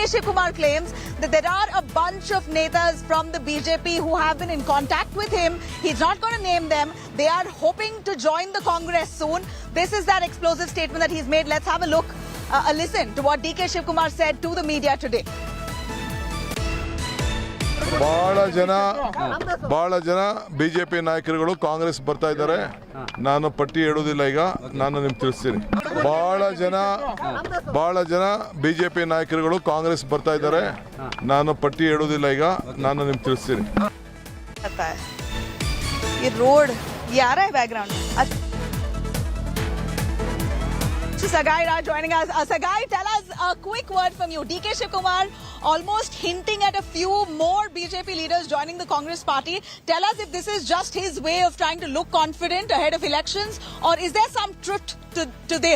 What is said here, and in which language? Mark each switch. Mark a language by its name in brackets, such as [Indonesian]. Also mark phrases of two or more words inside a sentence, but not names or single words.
[English] Shivkumar claims that there are a bunch of netas from the BJP who have been in contact with him. He's not going to name them. They are hoping to join the Congress soon. This is that explosive statement that he's made. Let's have a look, a listen to what D.K. Shivkumar said to the media today. [Kannada] ಬಹಳ ಜನ ಬಿಜೆಪಿ ನಾಯಕರುಗಳು ಕಾಂಗ್ರೆಸ್ ಬರ್ತಾ ಇದ್ದಾರೆ. ನಾನು ಪಟ್ಟಿ ಹೇಳೋದಿಲ್ಲ, ಈಗ ನಾನು ನಿಮ್ಗೆ ತಿಳಿಸ್ತೀನಿ. ಬಹಳ ಜನ ಬಿಜೆಪಿ ನಾಯಕರುಗಳು ಕಾಂಗ್ರೆಸ್ ಬರ್ತಾ ಇದ್ದಾರೆ. ನಾನು ಪಟ್ಟಿ ಹೇಳೋದಿಲ್ಲ, ಈಗ ನಾನು ನಿಮ್ಗೆ ತಿಳಿಸ್ತೀನಿ. [Hindi] ये रोड ये आ रहा है बैकग्राउंड. [English] Sagai Raj joining us. Sagai, tell us a quick word from you. D.K. Shivkumar almost hinting at a few more BJP leaders joining the Congress party. Tell us if this is just his way of trying to look confident ahead of elections, or is there some truth to this?